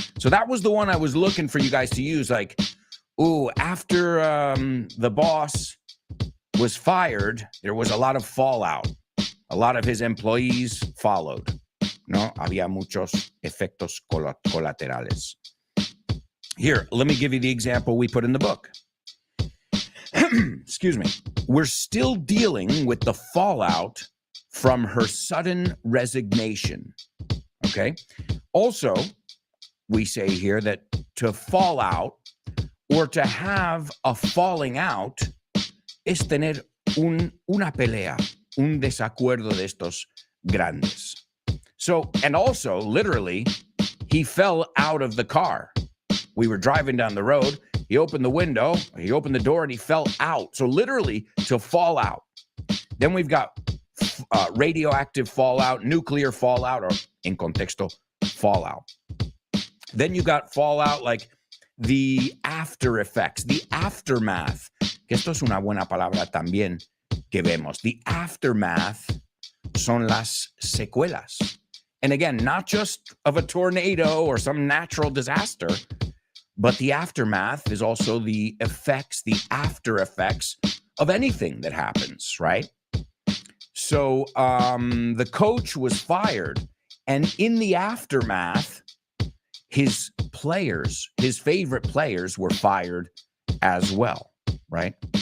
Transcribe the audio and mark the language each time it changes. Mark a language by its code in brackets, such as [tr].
[en] So that was the one I was looking for you guys to use. Like, after the boss was fired, there was a lot of fallout. A lot of his employees followed. [es] No, había muchos efectos colaterales. [en] Here, let me give you the example we put in the book. Excuse me. We're still dealing with the fallout from her sudden resignation. Okay? Also, we say here that to fall out or to have a falling out [es] es tener una pelea, un desacuerdo de estos grandes. [en] So, and also, literally, he fell out of the car. We were driving down the road. He opened the window, he opened the door, and he fell out. So literally, to fall out. Then we've got radioactive fallout, nuclear fallout, or in contexto, fallout. Then you got fallout like the after effects, the aftermath. [es] Que esto es una buena palabra también que vemos. [en] The aftermath [es] son las secuelas. [en] And again, not just of a tornado or some natural disaster, but the aftermath is also the effects, the after effects of anything that happens, right? So the coach was fired, and in the aftermath, his players, his favorite players, were fired as well, right?